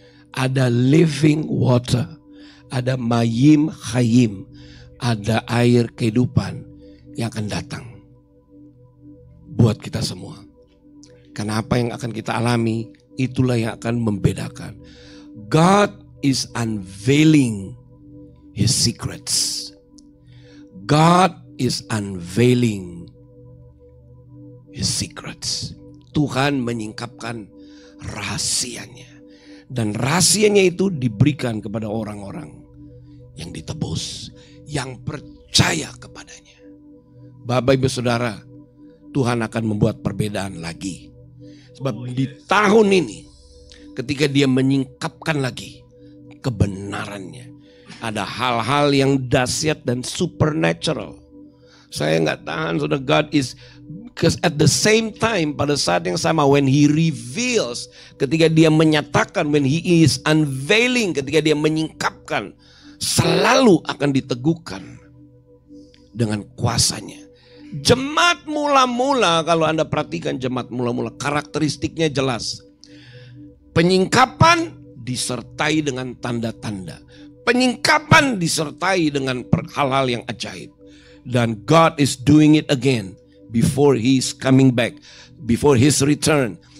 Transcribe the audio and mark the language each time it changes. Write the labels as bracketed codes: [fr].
[id] Ada living water, ada mayim khayim, ada air kehidupan yang akan datang buat kita semua. Karena apa yang akan kita alami, itulah yang akan membedakan. [en] God is unveiling His secrets. God is unveiling His secrets. [id] Tuhan menyingkapkan rahasianya. Dan rahasianya itu diberikan kepada orang-orang yang ditebus, yang percaya kepadanya. Bapak Ibu Saudara, Tuhan akan membuat perbedaan lagi. Sebab di tahun ini, ketika Dia menyingkapkan lagi kebenarannya, ada hal-hal yang dahsyat dan supernatural. Saya nggak tahan, saudara. [en] God is, because at the same time, [id] pada saat yang sama, [en] when He reveals, [id] ketika Dia menyatakan, [en] when He is unveiling, [id] ketika Dia menyingkapkan, selalu akan diteguhkan dengan kuasanya. Jemaat mula-mula, kalau Anda perhatikan jemaat mula-mula, karakteristiknya jelas. Penyingkapan disertai dengan tanda-tanda. Penyingkapan disertai dengan hal-hal yang ajaib. [en] Dan God is doing it again before He is coming back, before His return.